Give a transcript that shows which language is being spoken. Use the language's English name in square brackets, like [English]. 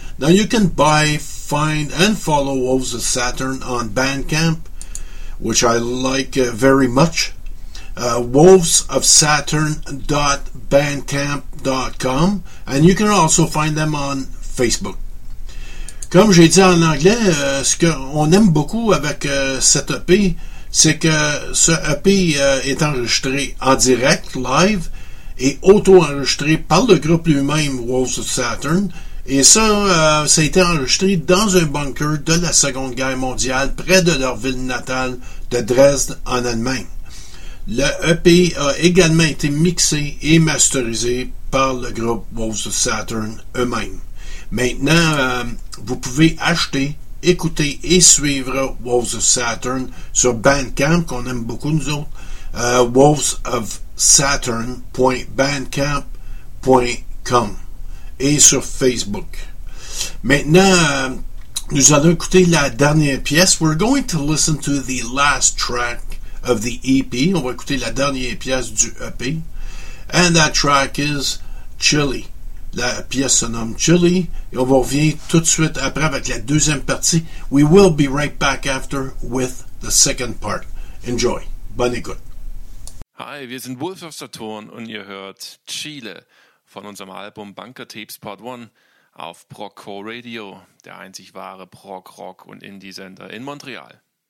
[English] Now, you can buy, find, and follow Wolves of Saturn on Bandcamp, which I like very much. Wolvesofsaturn.bandcamp.com, and you can also find them on Facebook. [French] Comme j'ai dit en anglais, ce qu'on aime beaucoup avec cet EP, c'est que ce EP est enregistré en direct, live, et auto-enregistré par le groupe lui-même, Wolves of Saturn. Et ça, ça a été enregistré dans un bunker de la Seconde Guerre mondiale, près de leur ville natale de Dresde, en Allemagne. Le EP a également été mixé et masterisé par le groupe Wolves of Saturn eux-mêmes. Maintenant, vous pouvez acheter, écouter et suivre Wolves of Saturn sur Bandcamp, qu'on aime beaucoup nous autres, wolvesofsaturn.bandcamp.com. Et sur Facebook. Maintenant, nous allons écouter la dernière pièce. [English] We're going to listen to the last track of the EP. [French] On va écouter la dernière pièce du EP. [English] And that track is Chili. [French] La pièce se nomme Chili. Et on va revenir tout de suite après avec la deuxième partie. [English] We will be right back after with the second part. Enjoy. [French] Bonne écoute. [German] Hi, wir sind Wolf of Saturn und ihr hört Chile. Von unserem Album Bunker Tapes Part 1 auf Proc Core Radio, der einzig wahre Proc-Rock- und Indie-Sender in Montreal.